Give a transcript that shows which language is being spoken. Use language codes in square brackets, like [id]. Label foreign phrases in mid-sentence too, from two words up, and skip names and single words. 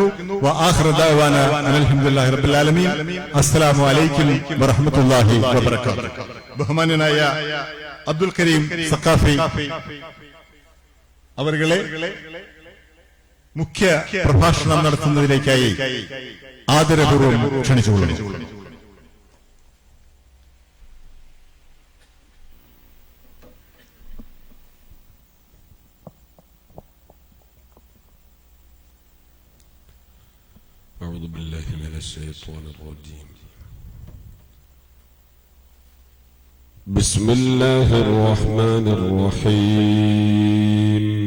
[ar] وآخر دعوانا الحمد لله رب العالمين. السلام عليكم ورحمة الله وبركاته. [ml] ബഹുമാന്യനായ അബ്ദുൽ കരീം സഖാഫി അവരുകളെ മുഖ്യ പ്രഭാഷണം നടത്തുന്നതിലേക്കായി ആദരപൂർവ്വം ക്ഷണിച്ചുകൊള്ളുന്നു. [ar] أعوذ بالله من الشيطان الرجيم بسم الله الرحمن الرحيم